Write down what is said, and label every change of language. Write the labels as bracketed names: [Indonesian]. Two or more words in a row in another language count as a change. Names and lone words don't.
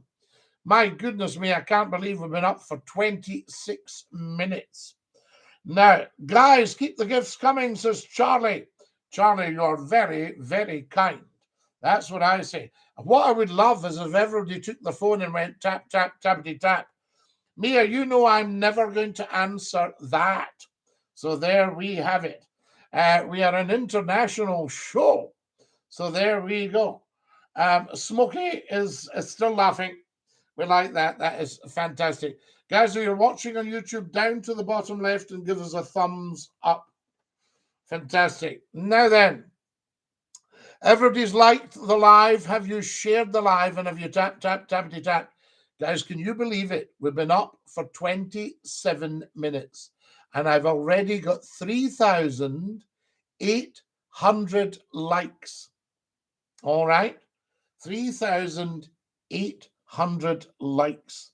[English] My goodness me, I can't believe we've been up for 26 minutes. Now, guys, keep the gifts coming, says Charlie. Charlie, you're very, very kind. That's what I say. What I would love is if everybody took the phone and went tap, tap, tappity, tap. Mia, you know I'm never going to answer that. So there we have it. We are an international show. So there we go. Smokey is still laughing. We like that. That is fantastic. Guys, if you're watching on YouTube, down to the bottom left and give us a thumbs up. Fantastic. Now then, everybody's liked the live. Have you shared the live? And have you tap, tap, tappity, tap? Guys, can you believe it? We've been up for 27 minutes. And I've already got 3,800 likes. All right? 3,800 likes.